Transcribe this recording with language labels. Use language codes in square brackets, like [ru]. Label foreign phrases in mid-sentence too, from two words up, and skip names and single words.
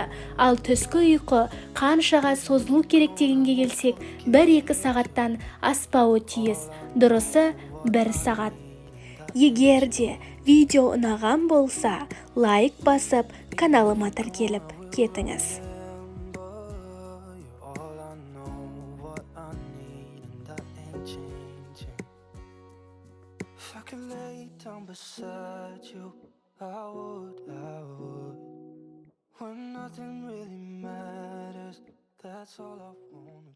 [kk] Ал түскі ұйқы қаншаға созылу керек дегенге келсек, 1-2 сағаттан аспауы тиіс. Дұрысы 1 сағат. Егер де видео ұнаған болса, лайк басып, каналыма тіркеліп кетіңіз. [en] If I could lay down beside you, I would. When nothing really matters, that's all I want.